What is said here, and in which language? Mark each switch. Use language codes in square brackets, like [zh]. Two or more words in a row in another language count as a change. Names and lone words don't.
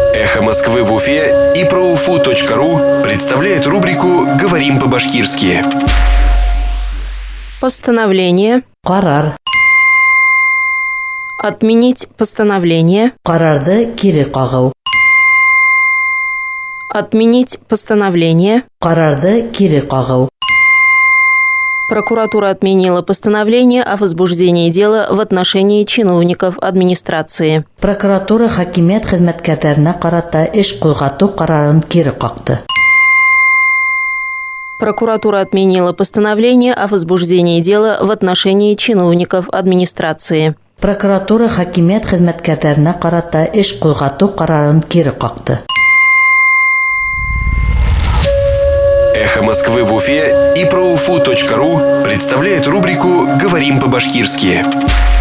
[ru] Эхо Москвы в Уфе и ProUFU.ru представляет рубрику «Говорим по-башкирски». Постановление. [ba] Карар. [ru] Отменить постановление. [ba] Карарды кире кагу. [ru] Отменить постановление. [ba] Карарды кире кагу. [ru] Прокуратура отменила постановление о возбуждении дела в отношении чиновников администрации. [ba] Прокуратура хакимият хезмәткәрләренә карата эш кузгату карарын кире какты. [ru] Прокуратура отменила постановление о возбуждении дела в отношении чиновников администрации. [ba] Прокуратура хакимият хезмәткәрләренә карата эш кузгату карарын кире какты. [ru] Эхо Москвы в Уфе и ProUFU.ru представляет рубрику «Говорим по-башкирски».